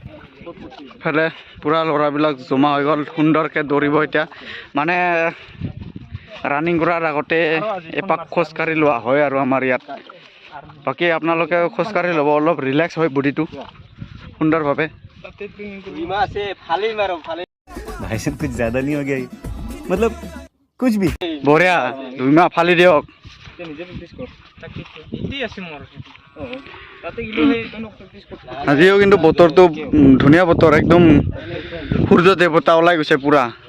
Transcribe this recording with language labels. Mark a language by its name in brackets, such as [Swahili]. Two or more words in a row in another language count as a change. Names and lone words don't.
[Assamese] ইফালে পুৰা ল'ৰাবিলাক জমা হৈ গ'ল, সুন্দৰকৈ দৌৰিব এতিয়া। মানে ৰানিং কৰাৰ আগতে এপাক খোজকাঢ়ি লোৱা হয় আৰু আমাৰ ইয়াত। বাকী আপোনালোকে খোজকাঢ়ি ল'ব, অলপ ৰিলেক্স হয় বডিটো সুন্দৰভাৱে। [Hindi] भाई साहब कुछ ज्यादा नहीं हो गया ये? मतलब कुछ भी [Assamese] বঢ়িয়া, 2 মাহ ফালি দিয়ক। আজিও কিন্তু বতৰটো ধুনীয়া বতৰ, একদম সূৰ্য দেৱতা ওলাই গৈছে পুৰা।